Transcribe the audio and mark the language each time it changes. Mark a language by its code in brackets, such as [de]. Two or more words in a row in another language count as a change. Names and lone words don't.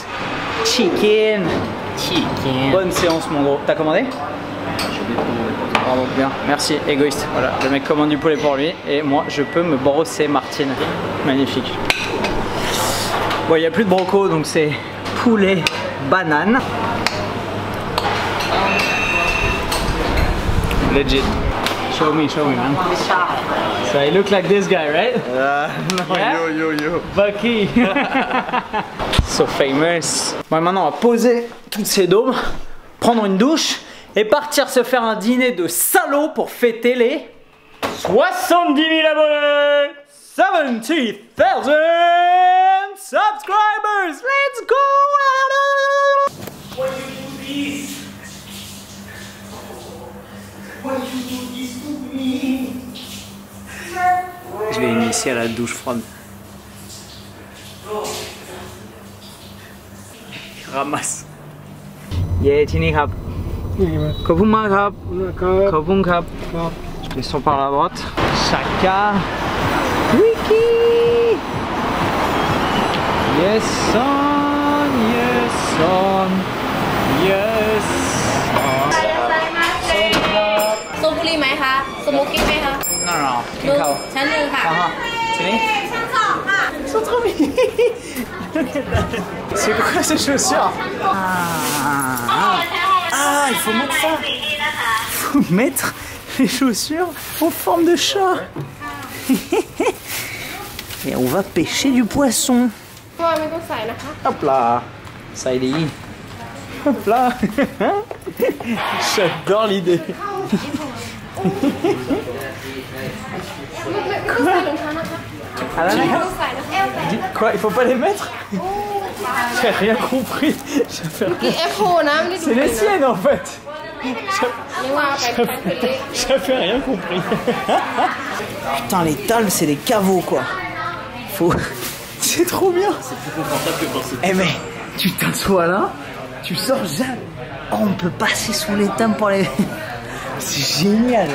[fr] Chicken. Bonne séance mon gros. T'as commandé? Bravo, bien, merci, égoïste. Voilà, le mec commande du poulet pour lui et moi je peux me brosser Martine. Magnifique. Bon, il n'y a plus de broco donc c'est poulet banane. Legit. [en] Show me, man. So I look like this guy, right? No, Yeah? yo. Bucky. So famous. [fr] Bon, maintenant on va poser toutes ces dômes, prendre une douche et partir se faire un dîner de salauds pour fêter les 70 000 abonnés. [en] 70,000 subscribers. Let's go. Why you do this? Why you do this to me? [fr] Je vais initier à la douche froide. Ramasse. [en] Yeah, Tini Krab. Kobuma Krab. Kobum Krab. [fr] Je descends par la droite. Chaka. Wiki. [en] Yes, son. Yes, son. Yes. [th] สูบบุหรี่ไหมคะสโมกิ้งไหมคะ Non,กินข้าว ชั้นหนึ่งค่ะ [fr] C'est né? Ils sont trop mignons. C'est quoi ces chaussures? Ah, il faut mettre ça. Il faut mettre les chaussures en forme de chat. Et on va pêcher du poisson. [th] ตัวไม่ต้องใส่นะคะ [fr] Hop là. Ça y est. Hop là. J'adore l'idée. [th] ไม่ต้องใส่รองเท้านะคะ [fr] Ah là, [th] ไม่ [fr] là. [th] ต้องใส่นะคะ [fr] Quoi, il faut pas les mettre? J'ai rien compris. J'ai fait [th] กินเอฟโฟนะไม่ได้ดู [fr] C'est les siennes en fait. [th] ยังว่าไปแพ็คเลย [fr] J'avais rien compris. Putain, les talles, c'est des caveaux quoi. Faut. C'est trop bien. C'est plus confortable que penser. Eh mais, tu t'assois là, tu sors jamais. Oh, on peut passer sous les tables pour les. C'est génial.